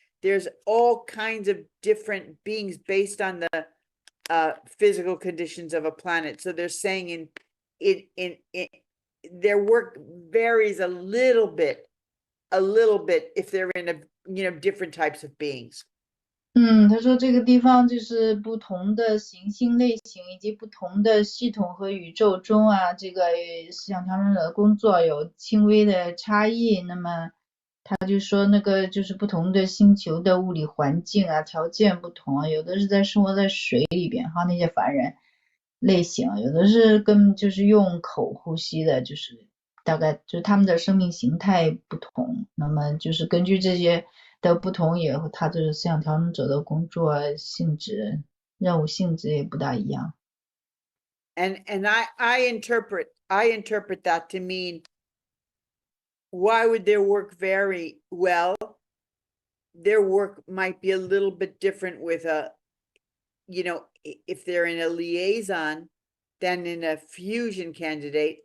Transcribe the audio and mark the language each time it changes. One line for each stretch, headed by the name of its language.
English: There's all kinds of different beings based on the physical conditions of a planet. So they're saying in their work varies a little bit if they're in different types of beings.
Chinese: 他说这个地方就是不同的行星类型以及不同的系统和宇宙中啊，这个思想调整者的工作有轻微的差异。那么他就说那个就是不同的星球的物理环境啊，条件不同啊，有的是在生活在水里边哈，那些凡人类型，有的是就是用口呼吸的，就是大概就是他们的生命形态不同。那么就是根据这些的不同，也和他这个思想调整者的工作性质、任务性质也不大一样。
English: And I interpret that to mean, why would their work vary? Well, their work might be a little bit different with if they're in a liaison than in a fusion candidate.